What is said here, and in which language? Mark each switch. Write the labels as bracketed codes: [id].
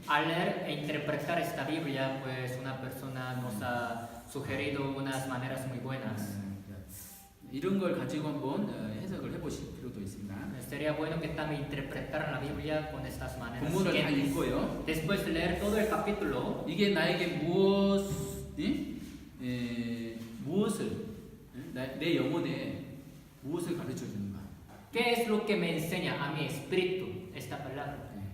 [es] Al leer e interpretar esta Biblia, pues una persona nos ha sugerido unas maneras muy buenas. [ko] 이런 걸 가지고 한번 해석을 해보실 필요도 있습니다. [es] Sería bueno que también interpretaran la Biblia con estas maneras. [ko] 본문을 다 읽고요. [es] Después de leer todo el capítulo, [ko] 이게 나에게 무엇을 내 영혼에 무엇을 가르쳐 주는가? [es] ¿qué es lo que me enseña a mi espíritu esta palabra?